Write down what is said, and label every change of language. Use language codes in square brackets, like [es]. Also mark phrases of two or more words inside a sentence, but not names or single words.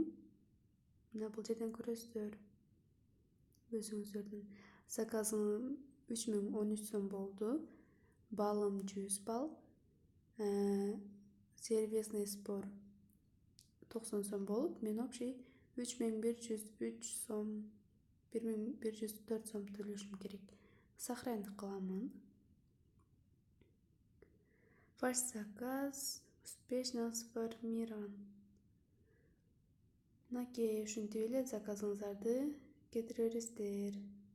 [ky] Мына бул жерден көрөсүздөр. Өзүңүздөрдүн заказым 3013 сом болду. Балым 100 балл. [ru] Сервисный сбор [ky] 90 сом болуп, мен общий 3103 сом, 1104 сом төлөшүм керек. Сохранить кыламын. [ru] Ваш заказ успешно сформирован. [ky] Мынакей ушинтип эле заказыңыздарды кетире бересиздер.